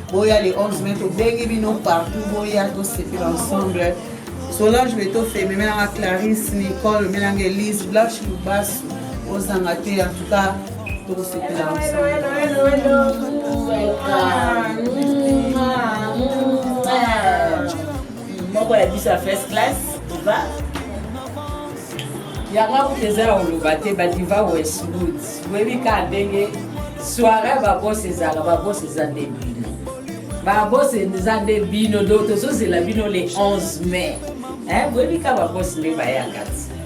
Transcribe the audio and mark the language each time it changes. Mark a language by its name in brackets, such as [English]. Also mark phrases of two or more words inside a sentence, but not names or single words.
[Lingala] Boya [French] le onze mai, [Lingala] tobengi bino partout, boya, tosepela ensemble. Solange Beto Femi, melanga Clarisse, Nicole, melanga Elise, Blanche Lubasu, ozanga te, [French] en tout cas, [Lingala] tokosepela ensemble. [English] Hello, hello, hello, hello. Welcome. [Lingala] Moko ya biso ya [English] first class, [Lingala] diva. Yanga kutu eza ya koloba te, ba diva Westwood. Boyebi ka ndenge soirée ya ba boss ezalaka, ba boss eza nde bino. Ba boss eza nde bino, donc tozozela bino [French] le onze mai. [Lingala] Hein, boyebi ka ba boss nde bayaka ti.